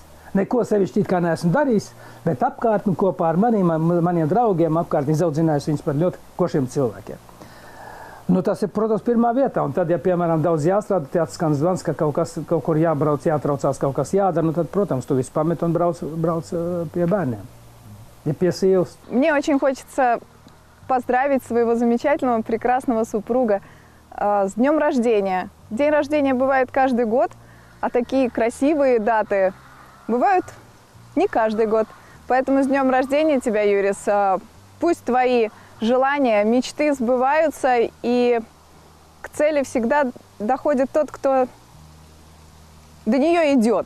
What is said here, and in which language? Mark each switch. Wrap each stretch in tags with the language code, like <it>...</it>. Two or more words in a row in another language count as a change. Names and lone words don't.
<lv>Neko sevišķi it kā neesmu darījis, bet apkārtni kopā ar maniem draugiem apkārtni izaudzinājis viņus par ļoti košiem cilvēkiem. Nu, tas ir, protams, pirmā vietā, un tad, ja, piemēram, daudz jāstrādā, tad skan zvans, ka kaut kur jābrauc, jātraucās, kaut kas jādara, nu, tad, protams, tu visu pamet un brauc pie bērniem.</lv> <ru>Мне очень хочется поздравить своего замечательного, прекрасного супруга с днем рождения. День рождения бывает каждый год, а такие красивые даты бывают не каждый год. Поэтому с днем рождения тебя, Юрис. Пусть твои желания, мечты сбываются, и к цели всегда доходит тот, кто до нее идет.</ru>